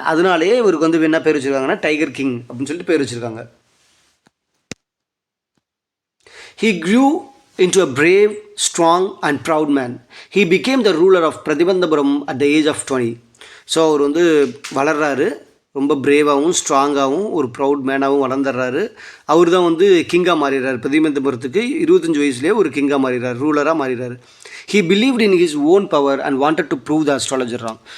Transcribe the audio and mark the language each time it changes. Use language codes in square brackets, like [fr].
[ta] அதனாலேயே இவருக்கு வந்து என்ன பேர் வச்சுருக்காங்கன்னா டைகர் கிங் அப்படின்னு சொல்லிட்டு பேர் வச்சுருக்காங்க. [en] He grew into a brave, strong and proud man. He became the ruler of Pratibandapuram at the age of 20. [ta] So அவர் வந்து வளர்றாரு, ரொம்ப பிரேவாகவும் ஸ்ட்ராங்காகவும் ஒரு ப்ரவுட் மேனாகவும் வளர்ந்துடுறாரு. அவர் தான் வந்து கிங்காக மாறிடுறாரு. பிரதிபந்தபுரத்துக்கு 25 வயசுலேயே ஒரு கிங்காக மாறிடுறாரு, ரூலராக மாறிடுறாரு. [en] He believed in his own power and wanted to prove the astrologer wrong.